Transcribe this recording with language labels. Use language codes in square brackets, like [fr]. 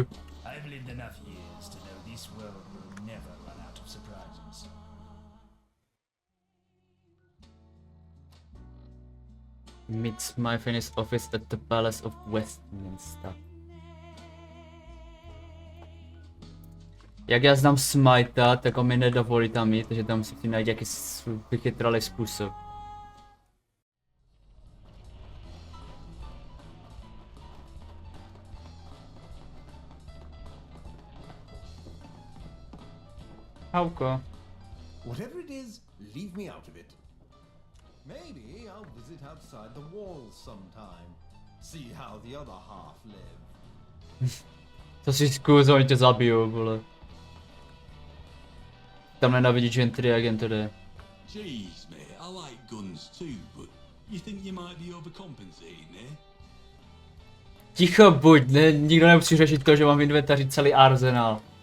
[en] I've lived enough years to know this world will never run out of surprises. Meets my finished office at the Palace of Westminster. [cs] Jak já znám Smite'a, tak on mi nedovolí tam jít, takže tam musím najít jaký vychytralý způsob. Hauko. [en] Whatever it is, leave me out of it. Maybe I'll visit outside the walls sometime. See how the other half live. [cs] To si zkus, oni tě zabijou, vole. Tam nenavidí gentry a gentory. [en] Jeez, mate, I like guns too, but you think you might be overcompensating, eh? [cs] Ticho buď, ne, nikdo nemusí řešit to, že mám v inventáři celý arzenál.